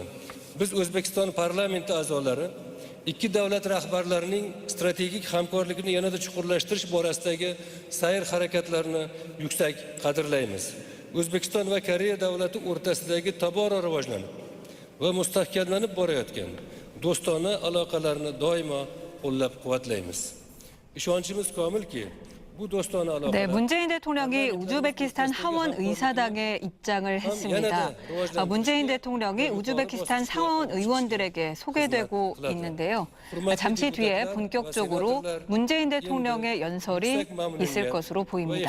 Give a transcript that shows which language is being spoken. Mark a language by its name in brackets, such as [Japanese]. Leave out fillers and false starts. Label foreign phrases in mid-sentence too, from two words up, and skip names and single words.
[Uzbek] Biz O'zbekiston parlamenti a'zolari ikki davlat rahbarlarining strategik hamkorligini yanada chuqurlashtirish borasidagi sayr harakatlarini yuksak qadrlaymiz. O'zbekiston va Koreya davlati o'rtasidagi tobora rivojlanib va mustahkamlanib borayotgan do'stona aloqalarni doimo qo'llab-quvvatlaymiz. ishonchimiz komilki, [Korean] 네, 문재인 대통령이 우즈베키스탄 하원 의사당에 입장을 했습니다. 문재인 대통령이 우즈베키스탄 상원 의원들에게 소개되고 있는데요. 잠시 뒤에 본격적으로 문재인 대통령의 연설이 있을 것으로 보입니다.